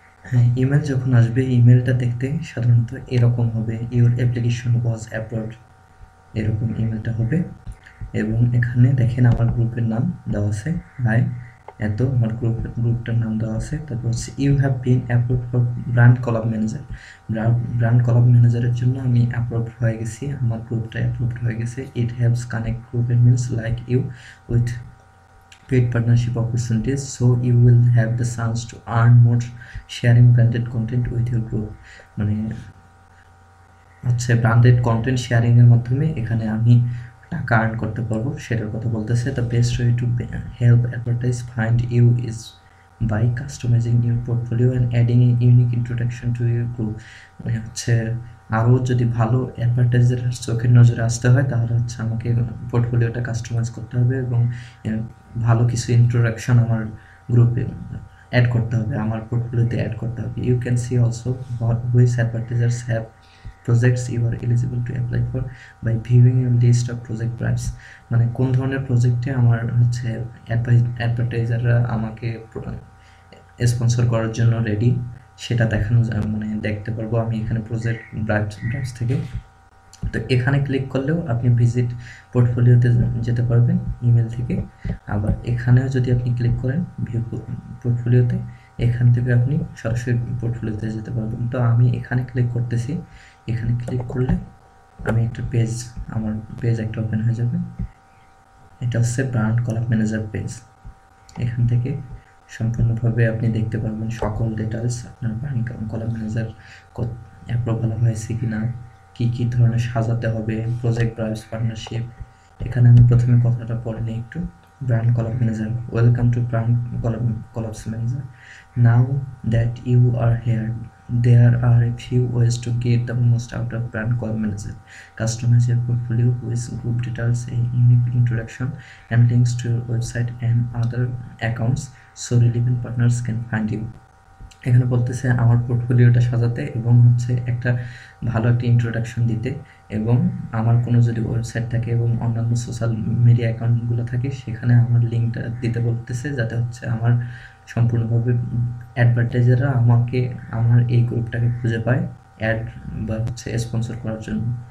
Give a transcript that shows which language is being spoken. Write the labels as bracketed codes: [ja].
[bn] হ্যাঁ, ইমেল যখন আসবে ইমেলটা দেখতে সাধারণত এরকম হবে, [en] your application was approved, [bn] এরকম ইমেলটা হবে। এবং এখানে দেখেন আমার গ্রুপের নাম দেওয়া আছে, হাই এত, আমার গ্রুপটার নাম দেওয়া আছে। তারপর [en] You have been approved for brand collab manager. [bn] Brand column ম্যানেজারের জন্য আমি অ্যাপ্রুভড হয়ে গেছি, আমার গ্রুপটা অ্যাপ্রুভড হয়ে গেছে। [en] It haves connect গ্রুপের means like you with paid partnership opportunities, so you will have the chance to earn more sharing branded content with your group। [bn] মানে ব্র্যান্ডেড কন্টেন্ট শেয়ারিং এর মাধ্যমে এখানে আমি টাকা আর্ন করতে পারবো, সেটার কথা বলতেছে। [en] The best way to help advertise find you is by customising your portfolio and adding a unique introduction to your group. [bn] মানে আরও যদি ভালো অ্যাডভার্টাইজার চোখের নজরে আসতে হয় তাহলে আমাকে পোর্টফোলিওটা কাস্টমাইজ করতে হবে এবং ভালো কিছু ইন্ট্রোডাকশন আমার গ্রুপে অ্যাড করতে হবে, আমার পোর্টফোলিওতে অ্যাড করতে হবে। [en] You can see also which advertisers have projects you are eligible to apply for by viewing your list of project price। [bn] মানে কোন ধরনের প্রজেক্টে আমার অ্যাডভার্টাইজাররা আমাকে স্পন্সর করার জন্য রেডি, সেটা দেখানো মানে দেখতে পারবো আমি এখানে প্রজেক্ট ব্রাইটস থেকে। তো এখানে ক্লিক করলেও আপনি ভিজিট পোর্টফোলিওতে যেতে পারবেন ইমেল থেকে। আবার এখানেও যদি আপনি ক্লিক করেন ভিউ পোর্টফোলিওতে, এখান থেকে আপনি সরাসরি পোর্টফোলিওতে যেতে পারবেন। তো আমি এখানে ক্লিক করতেছি, এখানে ক্লিক করলে আমি আমার পেজ একটা ওপেন হয়ে যাবে। এটা হচ্ছে ব্র্যান্ড কলাম ম্যানেজার পেজ। এখান থেকে সম্পূর্ণভাবে আপনি দেখতে পারবেন সকল ডিটেলস, আপনার ব্র্যান্ড কলাম ম্যানেজার অ্যাপ্রুভাল হয়েছে কিনা, কি কি ধরনের সাজাতে হবে, প্রজেক্ট ব্রাইটস পার্টনারশিপ। এখানে আমি প্রথমে কথাটা পড়ে নিই একটু। [en] Brand Collab Manager. Welcome to Brand Collabs Manager. Now that you are here, there are a few ways to get the most out of Brand Collab Manager. Customize your portfolio with group details, a unique introduction, and links to your website and other accounts so relevant partners can find you. [bn] এখানে বলতেছে আমার পোর্টফোলিওটা সাজাতে এবং হচ্ছে একটা ভালো একটা introduction দিতে, এবং আমার কোনো যদি ওয়েবসাইট থাকে এবং অন্যান্য সোশ্যাল মিডিয়া অ্যাকাউন্টগুলো থাকে সেখানে আমার লিঙ্কটা দিতে বলতেছে, যাতে হচ্ছে আমার সম্পূর্ণভাবে অ্যাডভার্টাইজাররা আমাকে আমার এই গ্রুপটাকে খুঁজে পায় অ্যাড বা হচ্ছে স্পন্সর করার জন্য।